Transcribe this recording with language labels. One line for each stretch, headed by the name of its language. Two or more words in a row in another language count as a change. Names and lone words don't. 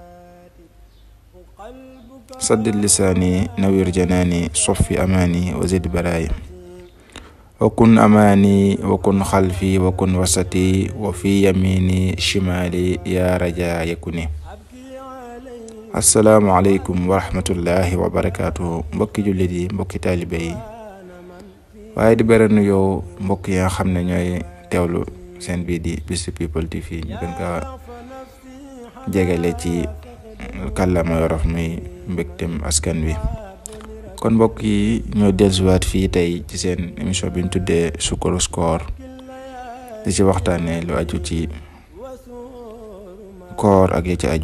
Arabic: سدد لساني نوير جناني صفي أماني وزد براي. وكن أماني وكن خلفي وكن وسطي وفي يميني شمالي يا رجاء يكوني. السلام عليكم ورحمة الله وبركاته.
Wolof: mbokki jullit yi mbokki taalibe yi waaye di beral nuyoo mbokk yi nga xam ne ñooy teewlu seen bii di Bichri People TV ñu gën ko jegele ci kàllaama Wolof muy mbégtem askan wi. kon mbokk yi ñoo dellusiwaat fii tey ci seen émission bi ñu tuddee Sukkaru Koor di ci waxtaanee lu aju ci koor ak yi ci aju.